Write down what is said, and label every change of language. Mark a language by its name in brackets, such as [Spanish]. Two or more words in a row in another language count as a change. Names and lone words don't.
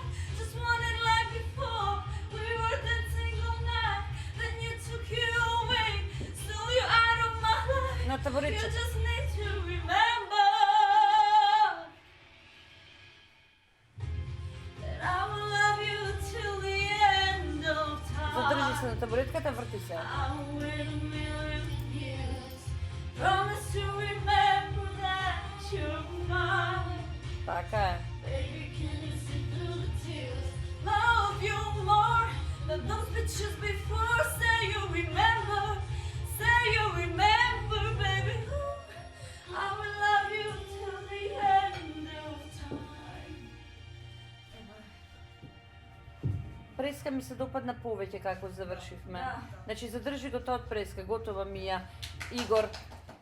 [English] Just wanted like before. We were dancing all night, then you took you away. Stole you out of my life. [Macedonian] На [English] You [Macedonian] табуретче. [English] just need to remember that I will love you till the end of [Macedonian] Задржи се [English] time. [Macedonian] на табуретката, врти се. [English] I will wait a million years. Promise to remember that you're mine. [Macedonian] Така е. [English] Baby, can you see through the tears? Love you more than those bitches before. Say you remember, say you remember, baby. Ooh, I will love you till the end of time. [Macedonian] Преска ми се допадна повеќе како завршивме. Да. Значи задржи го тоа од преска, готова ми ја. Игор,